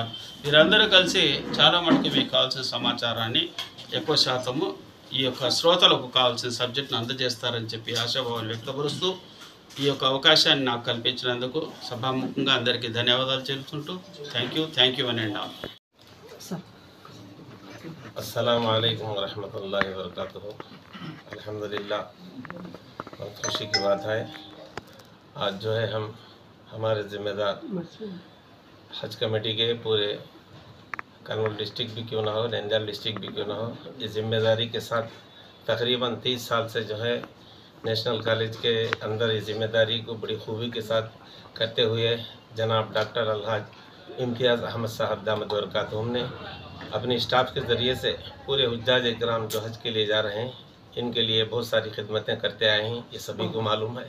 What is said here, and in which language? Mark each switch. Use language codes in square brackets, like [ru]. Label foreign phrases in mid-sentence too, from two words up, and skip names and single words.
[te] వీరందరూ కలిసి చాలా మటుకు మీకు కావాల్సిన సమాచారాన్ని ఎక్కువ శాతము ఈ యొక్క శ్రోతలకు కావాల్సిన సబ్జెక్ట్ను అందజేస్తారని చెప్పి ఆశాభావాలు వ్యక్తపరుస్తూ ఈ యొక్క అవకాశాన్ని నాకు కల్పించినందుకు సభాముఖంగా అందరికీ ధన్యవాదాలు తెలుపుతుంటూ [en] thank you and all. [ar] السلام عليكم رحمة الله و بركاته. अल्हम्दुलिल्लाह, [hi] बहुत खुशी की बात है। आज जो है हम हमारे ज़िम्मेदार हज कमेटी के पूरे कर्नूल डिस्ट्रिक्ट भी क्यों ना हो, नंदयाल डिस्ट्रिक्ट भी क्यों ना हो, इस जिम्मेदारी के साथ तकरीबन 30 साल से जो है नेशनल कॉलेज के अंदर इस जिम्मेदारी को बड़ी खूबी के साथ करते हुए जनाब डॉक्टर अलहाज इम्तियाज़ अहमद साहब [ar] دامت بركاتهم [hi] ने अपने स्टाफ के ज़रिए से पूरे हुज्जाज इकराम जो हज के लिए जा रहे हैं इनके लिए बहुत सारी खिदमतें करते आए हैं, ये सभी को मालूम है।